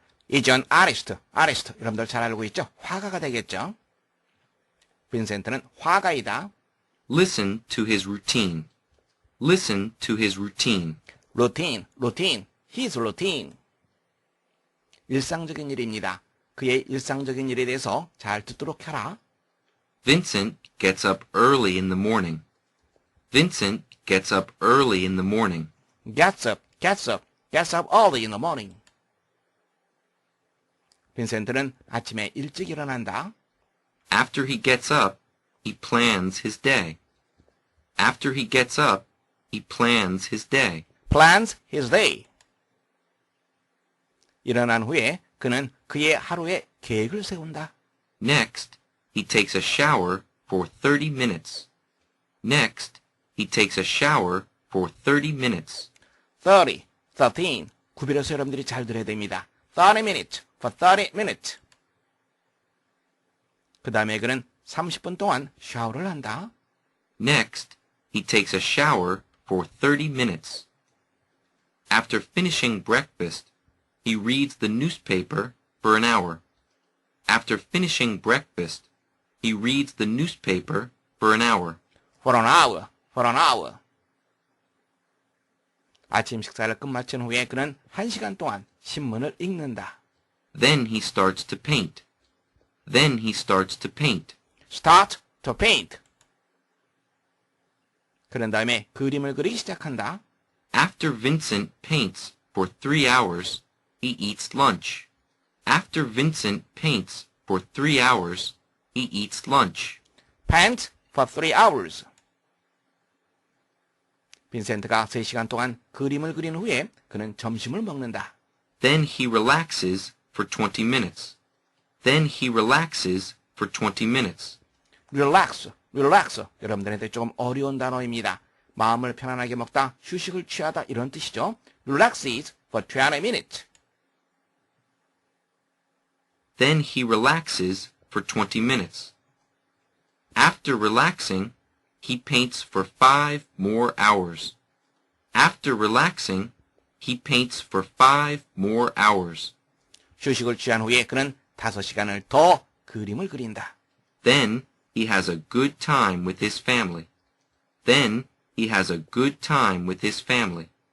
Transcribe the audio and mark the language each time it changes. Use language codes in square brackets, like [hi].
[en] is an artist. artist. [ko] 여러분들 잘 알고 있죠? 화가가 되겠죠? 빈센트는 화가이다. [en] Listen to his routine. Listen to his routine. routine, routine, his routine. [ko] 일상적인 일입니다. 그의 일상적인 일에 대해서 잘 듣도록 하라. [en] Vincent gets up early in the morning. Vincent gets up early in the morning. gets up, gets up, gets up early in the morning. [ko] 빈센트는 아침에 일찍 일어난다. [en] After he gets up, he plans his day. After he gets up, he plans his day. plans his day. [ko] 일어난 후에 그는 그의 하루의 계획을 세운다. [en] Next, he takes a shower for 30 minutes. Next, he takes a shower for 30 minutes. 30, 13. [ko] 구별해서 여러분들이 잘 들어야 됩니다. [en] 30 minutes, for 30 minutes. [ko] 그 다음에 그는 30분 동안 샤워를 한다. [en] Next, he takes a shower for 30 minutes. After finishing breakfast, he reads the newspaper for an hour. After finishing breakfast, he reads the newspaper for an hour. for an hour, for an hour. [ko] 아침 식사를 끝마친 후에 그는 1시간 동안 신문을 읽는다. [en] Then he starts to paint. Then he starts to paint. start to paint. [ko] 그런 다음에 그림을 그리기 시작한다. [en] After Vincent paints for 3 hours, he eats lunch. After Vincent paints for 3 hours, he eats lunch. paint for 3 hours. [ko] 빈센트가 3시간 동안 그림을 그린 후에 그는 점심을 먹는다. [en] Then he relaxes for 20 minutes. Then he relaxes for 20 minutes. relax, relax. [ko] 여러분들한테 조금 어려운 단어입니다. 마음을 편안하게 먹다, 휴식을 취하다 이런 뜻이죠. [en] relaxes for 20 minutes. Then he relaxes for 20 minutes. After relaxing, he paints for 5 more hours. After relaxing, he paints for 5 more hours. [ko] 휴식을 취한 후에 그는 5시간을 더 그림을 그린다. [en] Then he has a good time with his family. Then he has a good time with his family.